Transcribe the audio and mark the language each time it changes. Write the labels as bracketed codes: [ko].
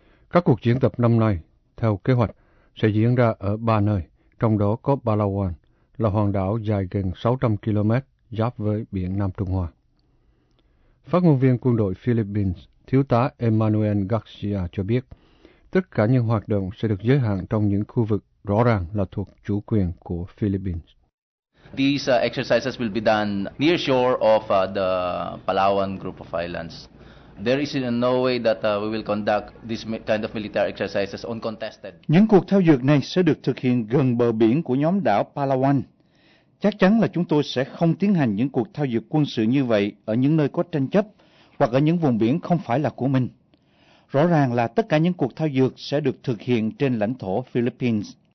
[vi] Các cuộc diễn tập năm nay, theo kế hoạch, sẽ diễn ra ở 3 nơi, trong đó có Palawan, là hòn đảo dài gần 600 km giáp với biển Nam Trung Hoa. Phát ngôn viên quân đội Philippines, Thiếu tá Emmanuel Garcia cho biết, tất cả những hoạt động sẽ được giới hạn trong những khu vực rõ ràng là thuộc chủ quyền của Philippines. [en] These exercises will be done near shore of the Palawan group of islands. There is no way that we will conduct this kind of military exercises uncontested. [vi] Những cuộc thao dược này sẽ được thực hiện gần bờ biển của nhóm đảo Palawan. Chắc chắn là chúng tôi sẽ không tiến hành những cuộc thao dược quân sự như vậy ở những nơi có tranh chấp hoặc ở những vùng biển không phải là của mình. Rõ ràng là tất cả những cuộc thao dược sẽ được thực hiện trên lãnh thổ Philippines.